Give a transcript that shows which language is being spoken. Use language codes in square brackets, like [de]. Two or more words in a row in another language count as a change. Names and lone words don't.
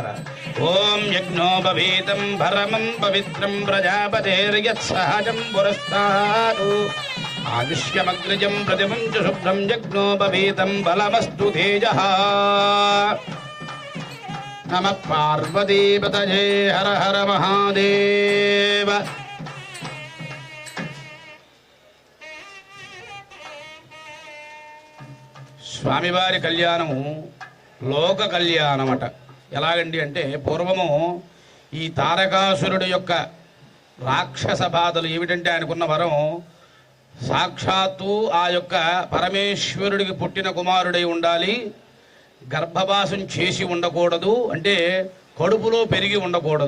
[sa] ओम यज्ञोपवीतं भरमं पवित्रं प्रजापतेर्यत्सहजं पुरस्तादु आयुष्यमग्रजं प्रतिमुञ्च शुभ्रं यज्ञोपवीतं बलमस्तु तेजः। नमः पार्वतीपतये हर हर महादेव। [te] స్వామివారి కళ్యాణము లోక కళ్యాణమట. ఎలాగండి అంటే పూర్వము ఈ తారకాసురుడి యొక్క రాక్షస బాధలు ఏమిటంటే ఆయనకున్న వరం సాక్షాత్తు ఆ యొక్క పరమేశ్వరుడికి పుట్టిన కుమారుడై ఉండాలి, గర్భవాసం చేసి ఉండకూడదు, అంటే కడుపులో పెరిగి ఉండకూడదు.